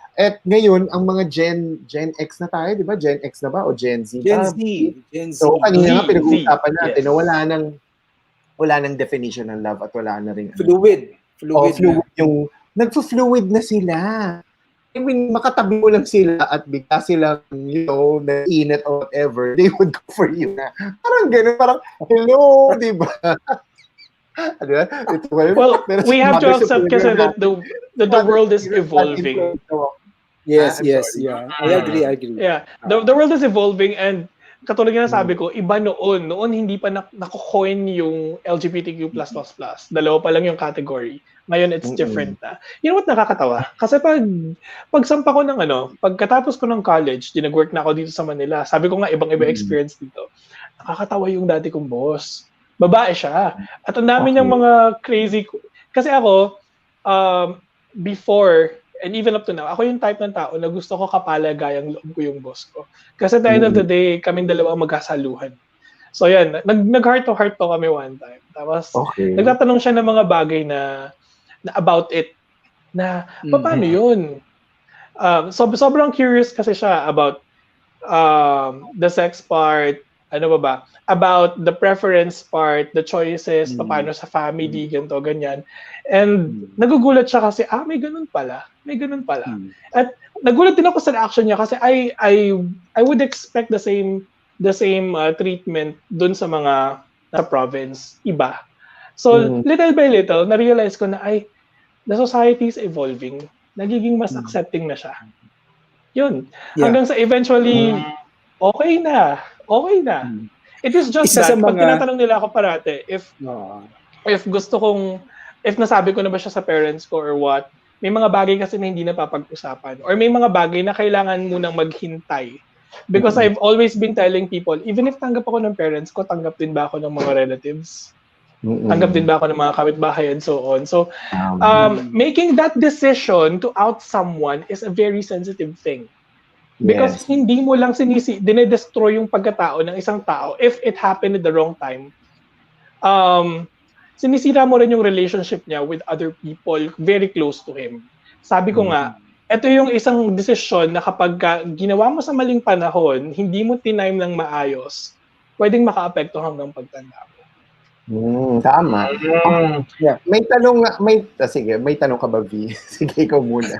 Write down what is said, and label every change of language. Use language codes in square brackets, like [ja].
[tl] At ngayon, ang mga Gen X na tayo, di ba? Gen X na ba? O Gen Z? Gen Z. Gen Z. So, kanina nga Z, pinag-uusapan natin [en] yes. [tl] na wala nang definition ng love at wala na rin. [en] Fluid. Fluid na. [tl] Yung, nagpo-fluid na sila. I mean, makatabi mo lang sila at bigla silang, naiinit or whatever, [en] they would go for you [tl] na. Parang gano'n, parang, hello, di ba? [en] Well, we have to accept kasi that the world is evolving. Yes, I'm yes, sorry. yeah. I agree. Yeah, the world is evolving, and [tl] katulad nga sabi ko, iba noon. Noon hindi pa nako-coin yung LGBTQ+++. Dalawa pa lang yung category. Ngayon it's different na. [en] You know what nakakatawa? [tl] Kasi pagsampa ko ng pagkatapos ko ng college, nag-work na ako dito sa Manila. Sabi ko nga ibang-iba experience dito. Nakakatawa yung dati kong boss. Babae siya. At ang dami niyang mga crazy. Kasi ako, before, and even up to now, ako yung type ng tao na gusto ko kapalagayang loob ko yung boss ko. Kasi at the end of the day, kaming dalawa magkasaluhan. So yan, nag-heart to heart to kami one time. Tapos, nagtatanong siya ng mga bagay na about it. Na, paano yun? Sobrang curious kasi siya [en] about the sex part, about the preference part, the choices, [tl] paano sa family, ganito, ganyan. And nagugulat siya kasi, may ganun pala. May ganun pala. At nagulat din ako sa reaction niya kasi I would expect the same treatment dun sa mga sa province, iba. [en] So, little by little, na-realize ko na, the society is evolving. [tl] Nagiging mas accepting na siya. Yun. Yeah. Hanggang sa eventually, okay na. It is just that, pag tinatanong nila ako parate, if gusto kong, if nasabi ko na ba siya sa parents ko or what, may mga bagay kasi na hindi napapag-usapan. Or may mga bagay na kailangan munang maghintay. [en] Because I've always been telling people, even if [tl] tanggap ako ng parents ko, tanggap din ba ako ng mga relatives? Tanggap din ba ako ng mga kapitbahay and so on? [en] So, making that decision to out someone is a very sensitive thing. [tl] Because hindi mo lang dinedestroy yung pagkatao ng isang tao [en] if it happened at the wrong time. [tl] Sinisira mo rin yung relationship niya with other people very close to him. Sabi ko nga, ito yung isang desisyon na kapag ginawa mo sa maling panahon, hindi mo tinime ng maayos, pwedeng maka-apekto hanggang pagtanda mo. Tama. Yeah. May tanong ka ba, V? Sige, ikaw muna.